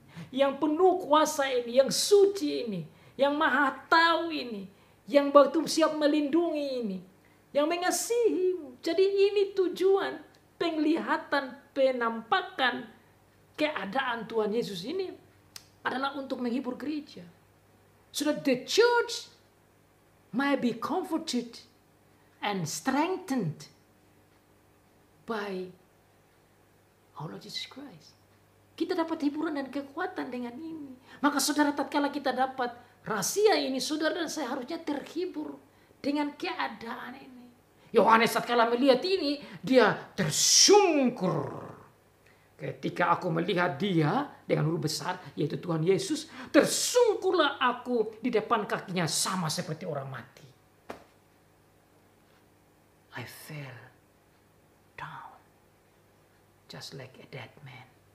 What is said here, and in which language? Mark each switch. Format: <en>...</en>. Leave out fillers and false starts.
<id>Yang penuh kuasa ini, yang suci ini, yang maha tahu ini, yang betul siap melindungi ini, yang mengasihimu. Jadi ini tujuan penglihatan, penampakan keadaan Tuhan Yesus ini adalah untuk menghibur gereja.</id> <en>So that the church might be comforted and strengthened by our Lord Jesus Christ.</en> <id>Kita dapat hiburan dan kekuatan dengan ini. Maka saudara, tatkala kita dapat rahasia ini, saudara dan saya harusnya terhibur dengan keadaan ini. Yohanes tatkala melihat ini, dia tersungkur. Ketika aku melihat dia dengan huruf besar, yaitu Tuhan Yesus, tersungkurlah aku di depan kakinya sama seperti orang mati.</id> <en>I fell down just like a dead man.</en>